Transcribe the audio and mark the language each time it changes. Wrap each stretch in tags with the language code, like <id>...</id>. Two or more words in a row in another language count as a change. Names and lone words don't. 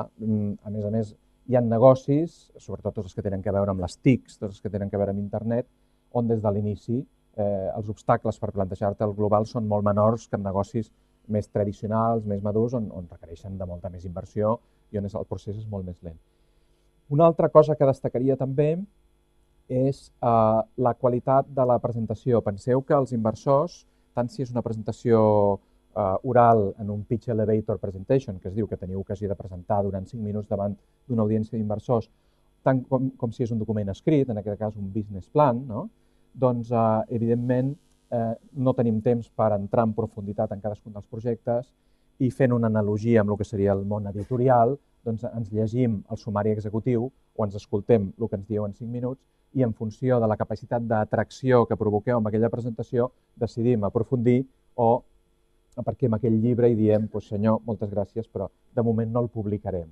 <ca>A més, hi ha negocis, sobretot tots els que tenen a veure amb les TICs, tots els que tenen a veure amb internet, on des de l'inici els obstacles per plantejar-te el global són molt menors que en negocis més tradicionals, més madurs, on requereixen de molta més inversió i on el procés és molt més lent. Una altra cosa que destacaria també és la qualitat de la presentació. Penseu que els inversors, tant si és una presentació oral en un</ca> <en>pitch elevator presentation,</en> <ca>que es diu que teniu ocasió de presentar durant 5 minuts davant d'una audiència d'inversors, tant com si és un document escrit, en aquest cas un</ca> <en>business plan,</en> <ca>doncs evidentment no tenim temps per entrar en profunditat en cadascun dels projectes i fent una analogia amb el que seria el món editorial, doncs ens llegim el sumari executiu o ens escoltem el que ens dieu en 5 minuts i en funció de la capacitat d'atracció que provoqueu amb aquella presentació decidim aprofundir o aparquem aquell llibre i diem, senyor, moltes gràcies, però de moment no el publicarem.</ca>